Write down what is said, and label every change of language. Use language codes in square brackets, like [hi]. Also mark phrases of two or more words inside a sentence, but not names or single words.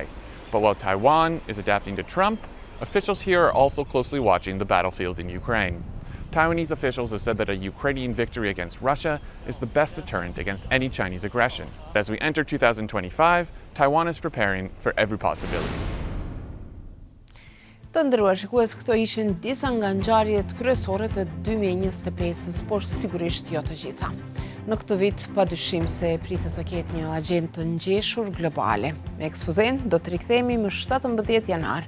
[en] But while Taiwan is adapting to Trump, officials here are also closely watching the battlefield in Ukraine. Taiwanese officials have said that a Ukrainian victory against Russia is the best deterrent against any Chinese aggression. As we enter 2025, Taiwan is preparing for every possibility. [sq] Të nderuar shikues, këto ishin disa nga ngjarjet kryesore të 2025-s, por sigurisht jo të gjitha. Në këtë vit, padyshim se pritet të ketë një agjendë të ngjeshur globale. Me ekspozen do të rikthehemi më 17 janar.